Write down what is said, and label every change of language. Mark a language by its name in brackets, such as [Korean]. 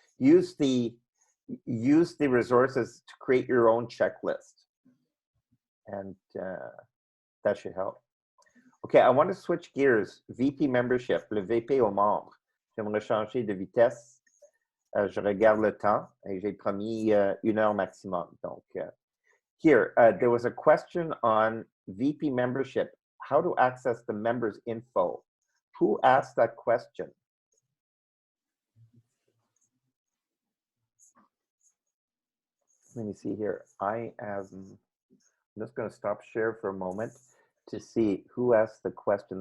[English] Use the resources to create your own checklist, and that should help. Okay, I want to switch gears. [French] VP membership, le VP aux membres. J'aimerais changer de vitesse. Je regarde le temps et j'ai promis 1 heure maximum. Donc, [English] here, there was a question on VP membership, how to access the members info. Who asked that question? Let me see here. I'm just going to stop share for a moment to see who asked the question.